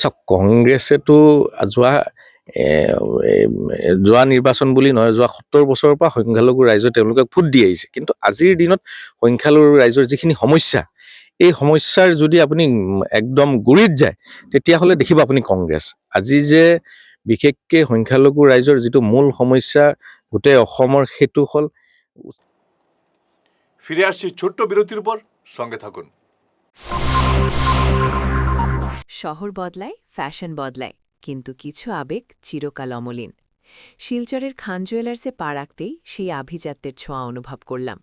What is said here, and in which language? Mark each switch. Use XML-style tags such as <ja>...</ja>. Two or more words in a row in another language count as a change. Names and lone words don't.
<as>চাওক, কংগ্ৰেছেতো যোৱা নিৰ্বাচন বুলি নহয়, যোৱা 70 বছৰৰ পৰা সংখ্যালঘু ৰাইজে তেওঁলোকে ভোট দি আহিছে। কিন্তু আজিৰ দিনত সংখ্যালঘু ৰাইজৰ যিখিনি সমস্যা, এই সমস্যাৰ যদি আপুনি একদম গুৰিত যায় তেতিয়াহ'লে দেখিব আপুনি কংগ্ৰেছ। আজি যে বিশেষকৈ সংখ্যালঘু ৰাইজৰ যিটো মূল সমস্যা গোটেই অসমৰ, সেইটো হ'ল।</as> <bn>ফিরে আসছি ছোট্ট বিরতির পর, সঙ্গে থাকুন। শহর বদলায়, ফ্যাশন বদলায়, কিন্তু কিছু আবেগ চিরকাল অমলিন। শিলচরের খান জুয়েলার্সে পা রাখতেই সেই আভিজাত্যের ছোঁয়া অনুভব করলাম।</bn>